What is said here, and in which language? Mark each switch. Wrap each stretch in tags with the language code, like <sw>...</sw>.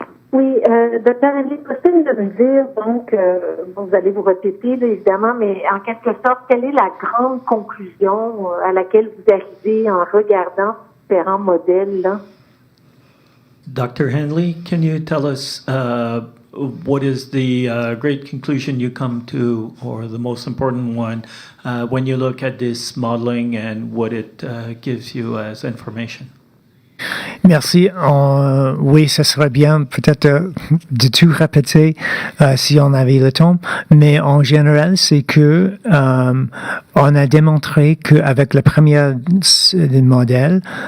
<fr>Oui, docteur Hanley, possible de me dire, donc, vous allez vous répéter, là, évidemment, mais en quelque sorte, quelle est la grande conclusion à laquelle vous arrivez en regardant différents modèles, là?</fr> <en>Dr. Hanley, can you tell us what is the great conclusion you come to, or the most important one, when you look at this modeling and what it gives you as information?</en> <fr>Merci. Oui, ce serait bien peut-être de tout répéter si on avait le temps, mais en général, c'est que on a démontré qu'avec le premier modèle,</fr>